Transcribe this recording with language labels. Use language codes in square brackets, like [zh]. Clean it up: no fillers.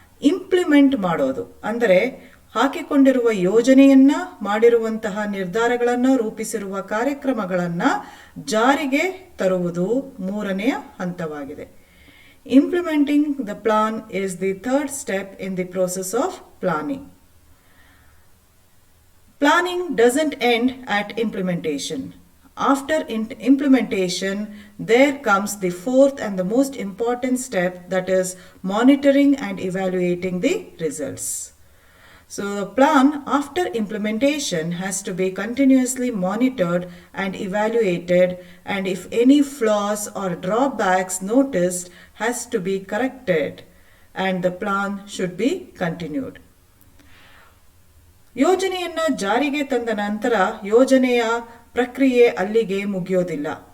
[kn] Implement ಮಾಡೋದು ಅಂದರೆ ಹಾಕಿಕೊಂಡಿರುವ ಯೋಜನೆಯನ್ನ, ಮಾಡಿರುವಂತಹ ನಿರ್ಧಾರಗಳನ್ನು, ರೂಪಿಸಿರುವ ಕಾರ್ಯಕ್ರಮಗಳನ್ನು ಜಾರಿಗೆ ತರುವುದು ಮೂರನೆಯ ಹಂತವಾಗಿದೆ. [en] Implementing the plan is the third step in the process of planning. Planning doesn't end at implementation. After implementation, there comes the fourth and the most important step, that is monitoring and evaluating the results. So the plan after implementation has to be continuously monitored and evaluated, and if any flaws or drawbacks noticed has to be corrected, and the plan should be continued. [kn] ಯೋಜನೆಯನ್ನ ಜಾರಿಗೆ ತಂದ ನಂತರ ಯೋಜನೆಯ ಪ್ರಕ್ರಿಯೆ ಅಲ್ಲಿಗೆ ಮುಗಿಯೋದಿಲ್ಲ.